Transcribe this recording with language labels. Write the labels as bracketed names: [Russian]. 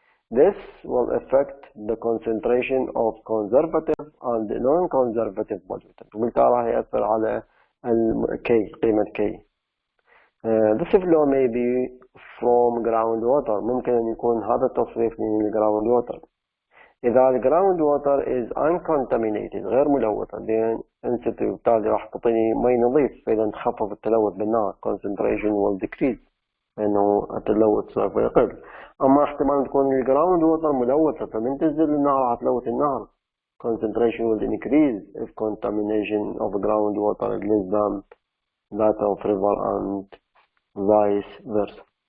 [English] This will affect the concentration of conservative and non-conservative pollutants. [Arabic] وبالتالي راح يأثر على قيمة K. [English] This flow may be from groundwater. [Arabic] ممكن أن يكون هذا التصريف من groundwater. إذا الجراوند ووتر [English] is uncontaminated [Arabic] غير ملوثة then انت بالتالي راح تعطيني مي نظيف، فإذا تخفف التلوث بالنار [English] concentration will decrease [Arabic] لأنه التلوث سوف يقل. أما احتمال تكون الجراوند ووتر ملوثة فمن تنزل النهر راح تلوث النهر [English] concentration will increase if contamination of groundwater is less than that of river and vice versa.